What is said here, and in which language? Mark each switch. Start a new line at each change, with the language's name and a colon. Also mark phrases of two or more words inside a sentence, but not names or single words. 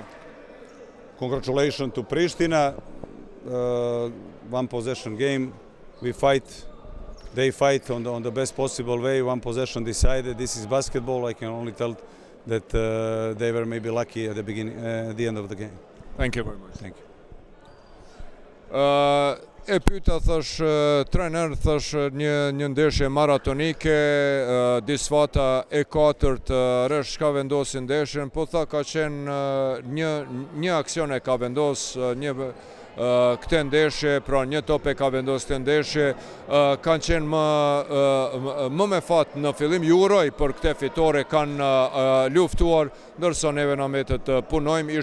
English: Congratulations to Pristina. One possession game. We fight. They fight on the best possible way. One possession decided. This is basketball. I can only tell that they were maybe lucky at the beginning, at the end of the game. Thank you very much. Thank you.
Albanian: E pyeta, thash, trener, thash, një ndeshje maratonike, disfata e 4 rresh ka vendosin ndeshjen, po tha ka qenë një aksion e ka vendos këtë ndeshje, pra një top e ka vendos këtë ndeshje, kanë qenë më me fat në fillim, ju uroj për këtë fitore, kanë luftuar, ndërsa neve na mbetet të punojmë.